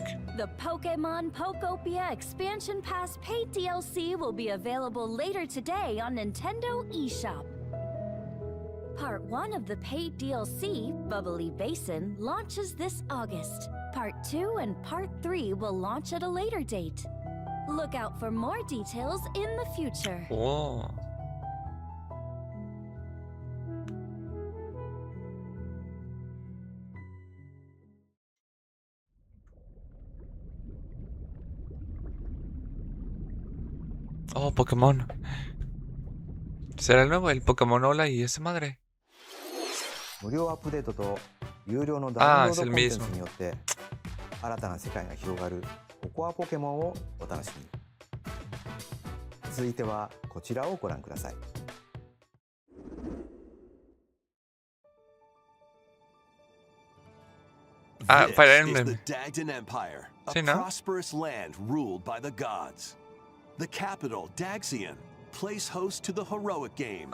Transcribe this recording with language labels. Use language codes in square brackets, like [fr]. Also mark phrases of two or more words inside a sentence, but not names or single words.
[en] The Pokemon Pokopia Expansion Pass paid DLC will be available later today on Nintendo eShop. Part 1 of the paid DLC, Bubbly Basin, launches this August. Part 2 and Part 3 will launch at a later date. Look out for more details in the future. Oh. Oh, Pokémon. [es] ¿Será el nuevo? El Pokémon Hola y esa madre. [ja] 無料アップデートと有料のダウンロードコンテンツによって新たな世界が広がるココアポケモンをお楽しみに。続いてはこちらをご覧ください。 [en] Ah, Fire This is Emblem. the Dagdan Empire, a [es] Sí, ¿no? [en] prosperous land ruled by the gods. The capital, Daxian, plays host to the heroic games,